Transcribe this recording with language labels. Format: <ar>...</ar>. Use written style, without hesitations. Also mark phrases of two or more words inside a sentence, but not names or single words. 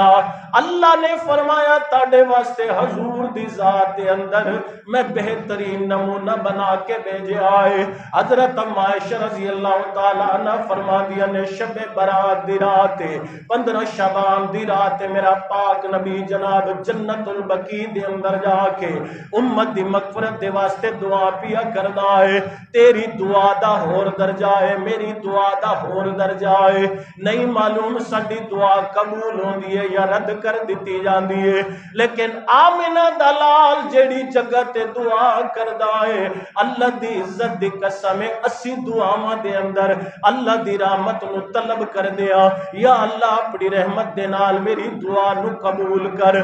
<pa>اللہ نے فرمایا تاڈے واسطے حضور دی ذات دے اندر میں بہترین نمونہ بنا کے بھیجا ہے۔ حضرت عائشہ رضی اللہ تعالی عنہ فرما دیا نے شب برات دی رات 15 شعبان دی رات میرا پاک نبی جناب جنت جنت البقیع دے اندر جاکے امت دی مغفرت دے واسطے دعا پیا کردا ہے. تیری دعا دا ہور درجہ ہے، میری دعا دا ہور درجہ ہے. نہیں معلوم ساڈی دعا قبول ہوندی ہے یا رد کر دتی جاندی ہے، لیکن آمنہ دا لال جیہڑی جگہ تے دعا کردا ہے، اللہ دی عزت دی قسم ہے، 80 دعاواں دے اندر اللہ دی رحمت نوں طلب کر دیا، یا اللہ اپنی رحمت دے نال میری دعا نوں قبول کر.</pa>